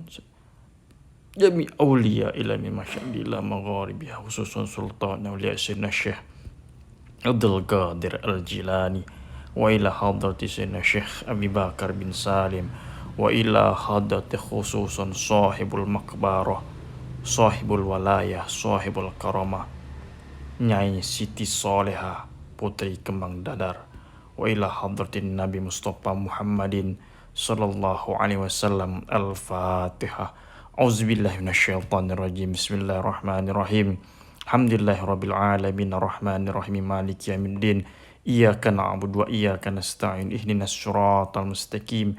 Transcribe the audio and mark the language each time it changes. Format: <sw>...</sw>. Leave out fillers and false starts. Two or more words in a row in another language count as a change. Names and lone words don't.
<ar>جميع أولياء إلى من مشاد إلى مغاربها خصوصاً سلطان أولياء سيدنا شيخ عبد القادر الجيلاني وإلى حضرة سيدنا شيخ أبي بكر بن سالم وإلى حضرة خصوصاً صاحب المقبرة صاحب الولاية صاحب الكرامة Nyai Siti Soleha Putri Kembang Dadar, وإلى حضرة النبي المصطفى محمد صلى الله عليه وسلم. الفاتحة. أعوذ بالله من الشيطان الرجيم. بسم الله الرحمن الرحيم. الحمد لله رب العالمين الرحمن الرحيم مالك يوم الدين. إياك نعبد وإياك نستعين. اهدنا الصراط المستقيم.</ar>